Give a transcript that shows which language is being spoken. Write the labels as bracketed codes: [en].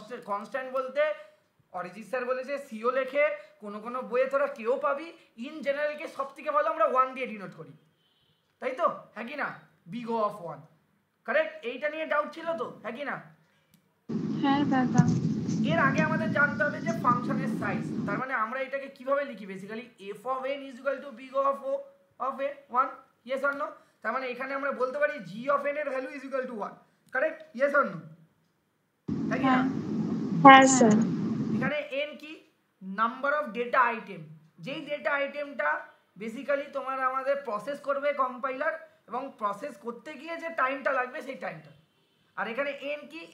[bn] Constant বলতে Arijit sir বলেছে CO লেখে, কোনো কোনো বইয়ে তোরা কেউ পাবি, ইন জেনারেলকে সব থেকে ভালো আমরা 1 দিয়ে ডিনোট করি, তাই তো? হ্যাঁ কি না? Big O of 1, correct? এইটা নিয়ে ডাউট ছিল তো, হ্যাঁ কি না? হ্যাঁ দাদা। এর আগে আমাদের জানতে হবে যে ফাংশনের সাইজ, তার মানে আমরা এটাকে কিভাবে লিখি? [en] Basically f of n is equal to big of o of a 1, yes or no? [bn] তার মানে এখানে আমরা বলতে পারি g of n এর value [en] is equal to 1, [bn] correct? [en] yes or no? [bn] হ্যাঁ কি না? হ্যাঁ স্যার। এখানে n কি? নাম্বার অফ ডেটা আইটেম, যেই ডেটা আইটেমটা বেসিক্যালি তোমার আমাদের প্রসেস করবে কম্পাইলার, এবং প্রসেস করতে গিয়ে যে টাইমটা লাগবে সেই টাইমটা। আর এখানে n কি?